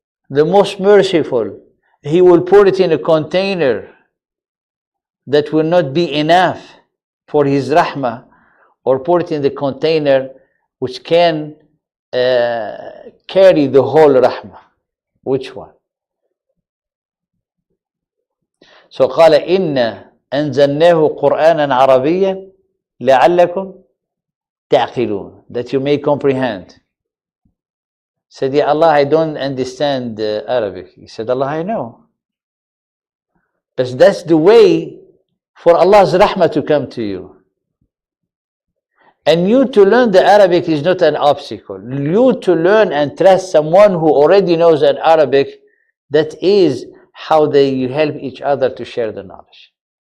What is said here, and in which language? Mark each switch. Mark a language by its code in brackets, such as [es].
[en] The most merciful, He will put it in a container that will not be enough for His rahmah, or put it in the container which can carry the whole rahmah. Which one? [ar] So قال إنا أنزلناه قرآنا عربيا لعلكم تعقلون, [en] that you may comprehend. Said, Ya Allah, I don't understand Arabic. He said, Allah, I know. But that's the way for Allah's rahmah to come to you. And you to learn the Arabic is not an obstacle. You to learn and trust someone who already knows an Arabic, that is how you help each other to share the knowledge.